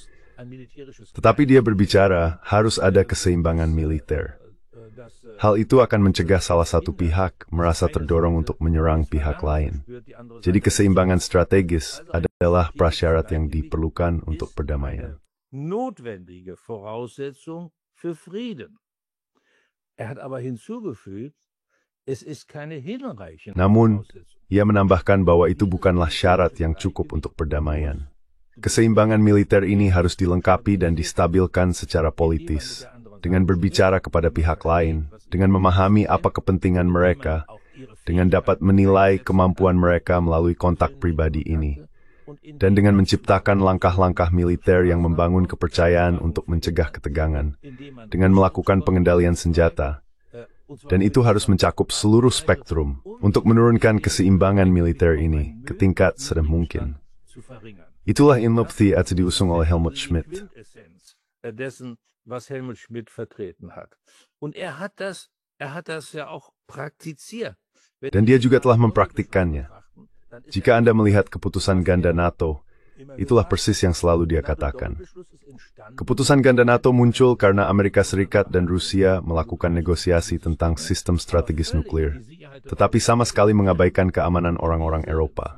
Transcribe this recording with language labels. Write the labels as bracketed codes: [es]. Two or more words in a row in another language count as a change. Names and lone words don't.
[id] Tetapi dia berbicara, harus ada keseimbangan militer. Hal itu akan mencegah salah satu pihak merasa terdorong untuk menyerang pihak lain. Jadi keseimbangan strategis adalah prasyarat yang diperlukan untuk perdamaian. [de] Notwendige Voraussetzung für Frieden. Er hat aber hinzugefügt, es ist keine hinreichende [id] Namun, [de] Voraussetzung. [id] ia menambahkan bahwa itu bukanlah syarat yang cukup untuk perdamaian. Keseimbangan militer ini harus dilengkapi dan distabilkan secara politis, dengan berbicara kepada pihak lain, dengan memahami apa kepentingan mereka, dengan dapat menilai kemampuan mereka melalui kontak pribadi ini, dan dengan menciptakan langkah-langkah militer yang membangun kepercayaan untuk mencegah ketegangan, dengan melakukan pengendalian senjata, dan itu harus mencakup seluruh spektrum untuk menurunkan keseimbangan militer ini ke tingkat serendah mungkin. Itulah Inlopthi als diusung oleh Helmut Schmidt. [de] Dessen, was Helmut Schmidt vertreten hat. Und er hat das ja auch praktiziert. [id] Dan dia juga telah mempraktikkannya. Jika Anda melihat keputusan ganda NATO, itulah persis yang selalu dia katakan. Keputusan ganda NATO muncul karena Amerika Serikat dan Rusia melakukan negosiasi tentang sistem strategis nuklir, tetapi sama sekali mengabaikan keamanan orang-orang Eropa.